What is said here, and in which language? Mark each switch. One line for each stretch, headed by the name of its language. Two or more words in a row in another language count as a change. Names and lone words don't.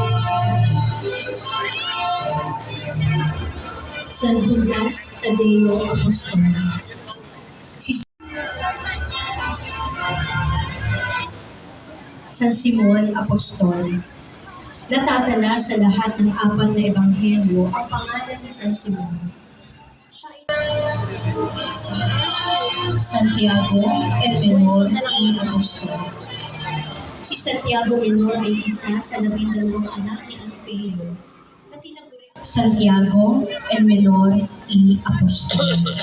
Filipino: San Judas Tadeo Apostol. San Simon Apostol. Natatala sa lahat ng apat na ebanghelyo ang pangalan ni San Simon. Santiago el Menor y Apostol. Si Santiago Menor ay isa sa 12 anak ni Alfeo. Santiago el Menor y Apostol.